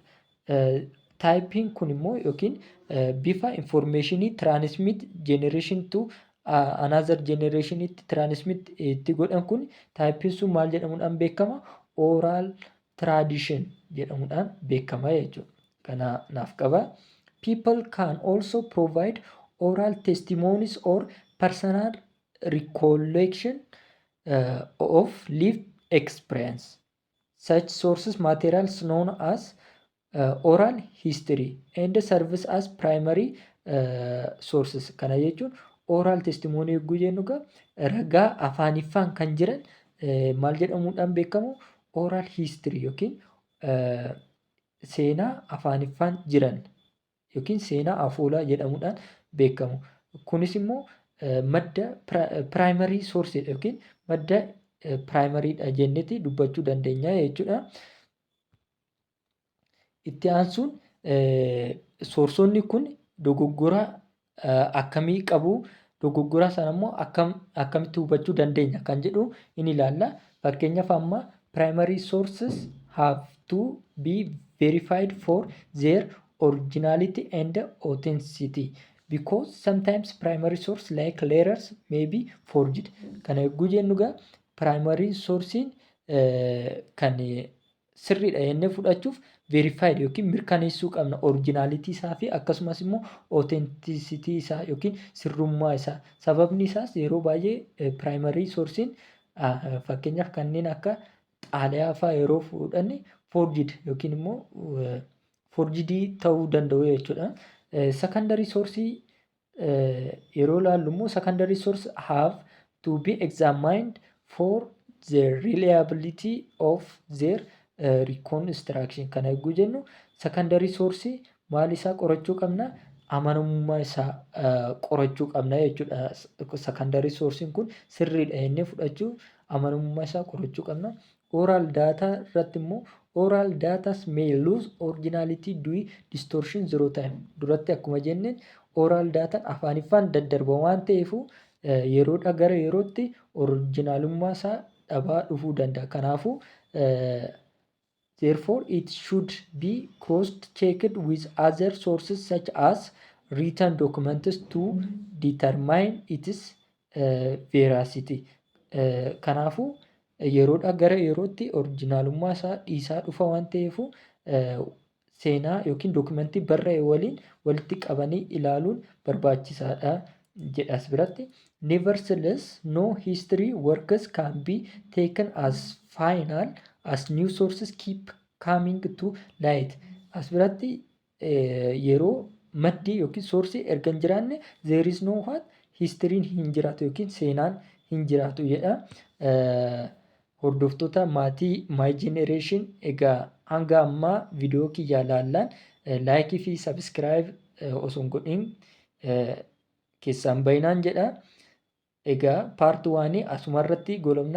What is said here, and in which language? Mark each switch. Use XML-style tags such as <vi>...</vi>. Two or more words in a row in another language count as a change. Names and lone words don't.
<om>Typing kun immoo yookiin bifa informationii</om> <en>transmit generation to another generation</en> <om>itti transmit itti godhan kun typing sun maal jedhamuudhaan beekama?</om> <en>Oral tradition</en> <om>jedhamuudhaan beekama jechuudha. Kana naaf qaba.</om> <en>People can also provide oral testimonies or personal recollection of lived experience. Such sources materials known as oral history and serves as primary sources.</en> <om>Kana jechuun</om> <en>oral testimony</en> <om>yogguu jennu egaa ragaa afaaniffaan kan jiran maal jedhamuudhaan beekamu</om> <en>oral history</en> <om>yookiin seenaa afaaniffaan jiran yookiin seenaa afoolaa jedhamuudhaan beekamu. Kunis immoo madda</om> <en>primary source</en> <om>yookiin madda primariidha jenneeti dubbachuu dandeenya jechuudha. Itti aansuun soorsonni kun dogoggora akkamii qabu? Dogoggora sana immoo akkamitti hubachuu dandeenya kan jedhu in ilaalla. Fakkeenyaaf amma</om> <en>primary sources have to be verified for their originality and authenticity because sometimes primary source like letters may be forged.</en> <om>Kana yogguu jennu egaa</om> <en>primary sourcein</en> <om>kan sirriidha jennee fudhachuuf verified yookiin mirkaneessuu qabna originality isaa fi akkasumas immoo authenticity isaa yookiin sirrummaa isaa. Sababni isaas yeroo baay'ee</om> <en>primary sourcein</en> <om>fakkeenyaaf kanneen akka xaaliyaa fa'aa yeroo fudhanne forged yookiin immoo forged ta'uu danda'u jechuudha.</om> <en>Secondary source</en> <om>yeroo ilaallu immoo</om> <en>secondary source have to be examined for the reliability of their reconstruction.</en> <om>Kana yogguu jennu</om> <en>secondary source</en> <om>maal isaa qorachuu qabna? Amanamummaa isaa qorachuu qabna jechuudha.</om> <en>Secondary sourcein</en> <om>kun sirriidha jennee fudhachuu amanamummaa isaa qorachuu qabna.</om> <en>Oral data</en> <om>irratti immoo</om> <en>oral data may lose originality due distortion zero time.</en> <om>Duratti akkuma jenneen</om> <en>oral data</en> <om>afaaniffaan daddarba waan ta'eefu yeroodhaa gara yerootti originalummaa isaa dhabaa dhufuu danda'a.</om> <en>Kanaafuu therefore it should be cross-checked with other sources such as written documents to determine its veracity.</en> <om>Kanaafuu yeroodhaa gara yerootti originalummaa isaa dhiisaa dhufa waan ta'eefu seenaa yookiin dokumentii barreeffame waliin walitti qabanii ilaaluun barbaachisaadha jedha as biratti.</om> <en>Nevertheless, no history works can be taken as final as new sources keep coming to light.</en> <om>As biratti yeroo maddi yookiin soorsii erga hin jiraanne</om> <en>there is no what history</en> <om>hin jiraatu yookiin seenaan hin jiraatu jedha. Hordoftoota maatii My Generation egaa hanga ammaa viidiyoo kiyya ilaallaan laayikii fi sabskiraayib osoo hin godhin keessaan bayinaan jedha. Egaa paartii 1 asumarratti goolabna.</om>